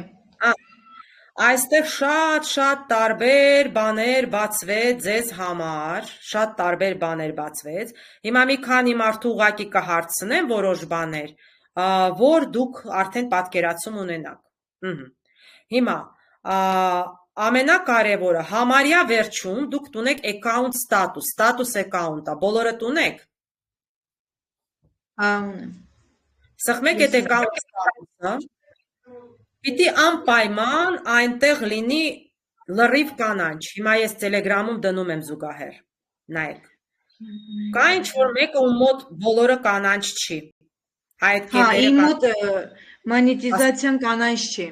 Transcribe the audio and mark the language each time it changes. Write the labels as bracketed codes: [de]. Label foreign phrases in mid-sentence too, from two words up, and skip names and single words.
[hy] Այստեղ շատ տարբեր բաներ բացվեց ձեզ համար, շատ տարբեր բաներ բացվեց։ Հիմա մի քանի մարդու ուղղակի կհարցնեմ որոշ բաներ, որ դուք արդեն պատկերացում ունենաք։ Հիմա ամենակարևորը համարյա վերջում դուք ունեք [en] account status account- [hy] ը, բոլորդ ունեք։ Ունեմ։ Սխմեք այդ [en] account status- [hy] ը։ Պիտի անպայման այնտեղ լինի լրիվ կանանչ։ Հիմա ես Telegram-ում դնում եմ զուգահեռ։ Նայեք։ Կա ինչ-որ մեկը ում մոտ բոլորը կանանչ չի։ Այդ կետերը։ Իմ մոտ մոնետիզացիան կանանչ չի։